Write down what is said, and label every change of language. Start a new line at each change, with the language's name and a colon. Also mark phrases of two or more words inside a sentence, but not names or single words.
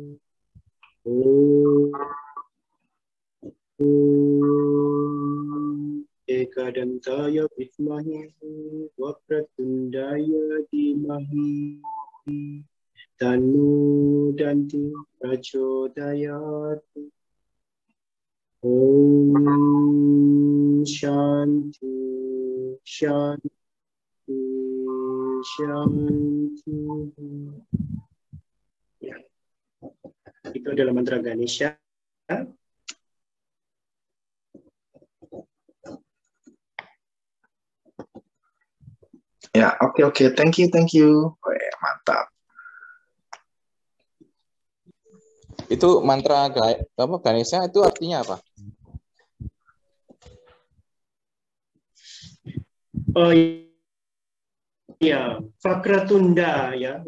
Sanskrit: Om Ekadantaya Vidmahi Vakratundaya Dhimahi Tanno Danti Prachodayate Om Shanti Shanti Shanti.
Indonesian: Ya. Itu adalah mantra Ganesha. Ya, oke.
English: Thank you.
Indonesian: Weh, mantap. Itu mantra Ganesha itu artinya apa? Oh ya, Vakratunda ya.